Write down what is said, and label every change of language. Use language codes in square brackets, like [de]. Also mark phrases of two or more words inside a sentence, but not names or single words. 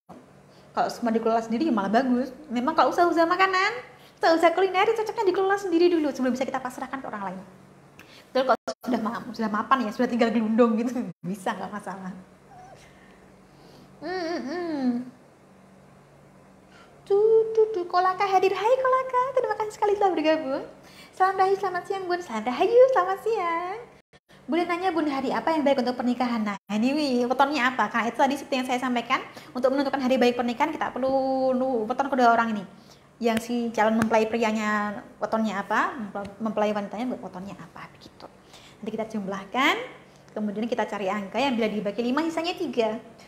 [id] Kalau semua dikelola sendiri ya malah bagus. Memang kalau usaha-usaha makanan, usaha kuliner cocoknya dikelola sendiri dulu sebelum bisa kita pasrahkan ke orang lain. Betul, kalau sudah mapan ya, sudah tinggal gelundung gitu, bisa nggak masalah. Kolaka hadir, hai Kolaka, terima kasih sekali telah bergabung. Salam rahayu, selamat siang Bun. Salam rahayu, selamat siang. Boleh nanya Bun, hari apa yang baik untuk pernikahan? Nah ini wetonnya apa? Karena itu tadi seperti yang saya sampaikan, untuk menentukan hari baik pernikahan kita perlu weton kedua orang ini. Yang si calon mempelai prianya wetonnya apa, mempelai wanitanya wetonnya apa, begitu. Nanti kita jumlahkan, kemudian kita cari angka yang bila dibagi 5 sisanya 3.